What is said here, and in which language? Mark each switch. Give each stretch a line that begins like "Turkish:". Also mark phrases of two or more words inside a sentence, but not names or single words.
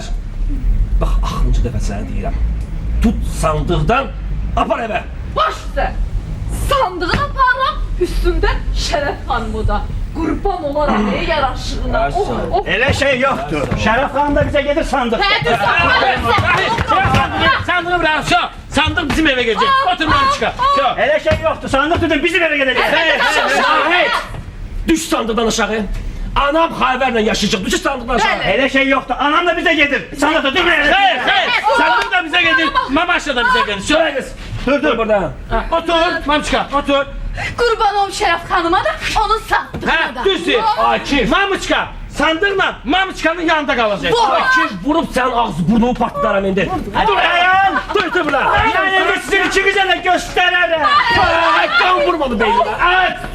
Azerbaijani: Bax, axırıncı dəfə sənə deyirəm. Tut sandıqdan, apar evə. baş üstə. Sandığını aparıram, üstündə Şərəf xanımı da. Qurban olaram, yaraşığına. Elə şey yoxdur. Şərəf xanım da bizə gedir sandıq.
Turkish: Sandığı bırak, şu. Sandıq bizim eve gelecek.
Azerbaijani: Otur Mamuçka. Elə şey yoxdur. Sandıq tutun bizim evə gedəcək. Şahid! Düş sandıqdan aşağı. Anam xəbərlə yaşayacaq, düş sandıqdan aşağı. Elə şey yoxdur. Anam da bizə gedir. Sandıq tutun.
Turkish: Hayır. Sandıq da bize gelir. Mamaşla da bize gelir. Şöyle kız. Dur burada.
Azerbaijani: Otur Mamuçka, otur. Qurban olum Şərəf xanıma da, onun sandığına da. Düzdür. Akif.
Turkish: Mamuçka, sandıqla Mamuçkanın yanında kalacak. Akif vurup sen ağzı burnumu patlaram indi.
Azerbaijani: Dur dayan. Dur burada. Yəni sizin ikinize də göstərərəm.
Turkish: Ay, kan vurmadı beynime. Ay,